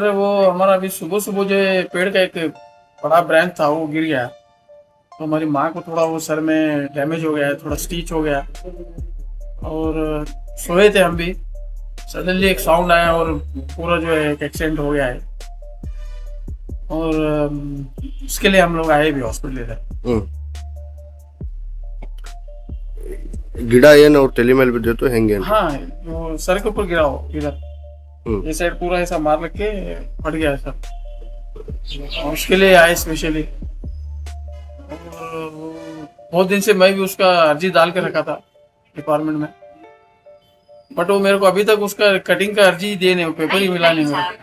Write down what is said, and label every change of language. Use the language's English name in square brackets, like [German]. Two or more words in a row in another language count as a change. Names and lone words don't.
[Hindi] वो हमारा अभी सुबह सुबह जो पेड़ का एक बड़ा ब्रांच था वो गिर गया, तो हमारी माँ को थोड़ा वो सर में डैमेज हो गया, थोड़ा स्टिच हो गया और सोए थे हम भी। सडनली एक साउंड आया और पूरा जो है एक एक्सीडेंट हो गया है और उसके लिए हम लोग आए भी हॉस्पिटल। [Kannada] ಗಿಡ ಏನು ಅವ್ರ ತಲೆ ಮೇಲೆ ಬಿದ್ದಿತ್ತು ಹೆಂಗೆ? [Hindi] हाँ वो सर के ऊपर गिरा हो इधर, ये साइड पूरा ऐसा मार लग के फट गया सर और उसके लिए आए स्पेशली। बहुत दिन से मैं भी उसका अर्जी डाल के रखा था डिपार्टमेंट में, बट वो मेरे को अभी तक उसका कटिंग का अर्जी दिए नहीं, पेपर ही मिला नहीं मेरे को।